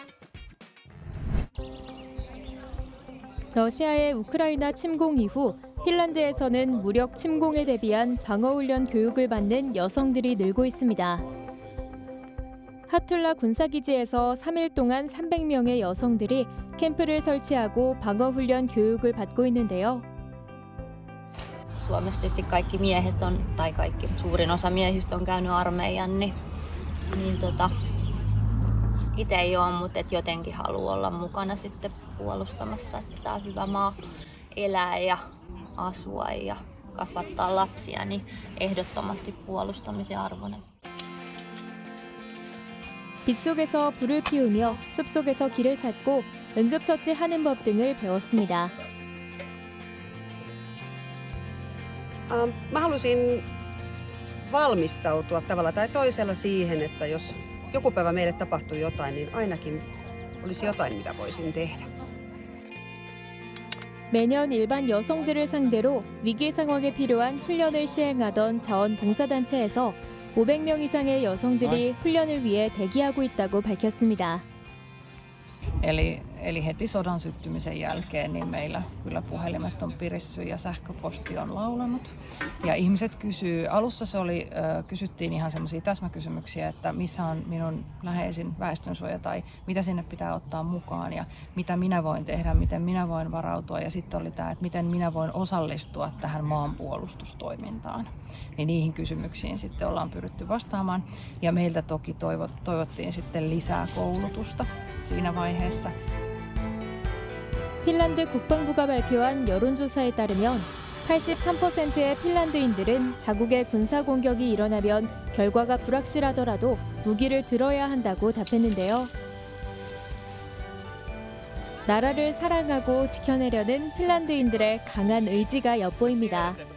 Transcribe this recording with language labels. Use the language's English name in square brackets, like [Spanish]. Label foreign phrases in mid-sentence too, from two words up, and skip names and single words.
[Korean] 러시아의 우크라이나 침공 이후 핀란드에서는 무력 침공에 대비한 방어훈련 교육을 받는 여성들이 늘고 있습니다. 하툴라 군사기지에서 3일 동안 300명의 여성들이 캠프를 설치하고 방어훈련 교육을 받고 있는데요. [Finnish] Suomessa tietysti kaikki miehet on, tai kaikki, suurin osa miehistä on käynyt armeijan, niin itse ei ole, mutta jotenkin haluan olla mukana sitten puolustamassa, että tämä on hyvä maa elää ja asua ja kasvattaa lapsia, niin ehdottomasti puolustamisen arvoinen. [Korean] 빗속에서 불을 피우며 숲속에서 길을 찾고 응급처치하는 법 등을 배웠습니다. [Finnish] Mä halusin valmistautua tavalla tai toisella siihen, että jos joku päivä meille tapahtuu jotain, niin ainakin olisi jotain, mitä voisin tehdä. [Korean] 매년 일반 여성들을 상대로 위기 상황에 필요한 훈련을 시행하던 자원봉사단체에서 500명 이상의 여성들이 훈련을 위해 대기하고 있다고 밝혔습니다. [Finnish] Eli heti sodan syttymisen jälkeen niin meillä kyllä puhelimet on pirissyt ja sähköposti on laulanut. Ja ihmiset kysyy, alussa kysyttiin ihan semmoisia täsmäkysymyksiä, että missä on minun läheisin väestönsuoja tai mitä sinne pitää ottaa mukaan ja mitä minä voin tehdä, miten minä voin varautua. Ja sitten oli tämä, että miten minä voin osallistua tähän maanpuolustustoimintaan. Niin niihin kysymyksiin sitten ollaan pyritty vastaamaan ja meiltä toki toivottiin sitten lisää koulutusta siinä vaiheessa. [Korean] 핀란드 국방부가 발표한 여론조사에 따르면 83%의 핀란드인들은 자국의 군사 공격이 일어나면 결과가 불확실하더라도 무기를 들어야 한다고 답했는데요. 나라를 사랑하고 지켜내려는 핀란드인들의 강한 의지가 엿보입니다.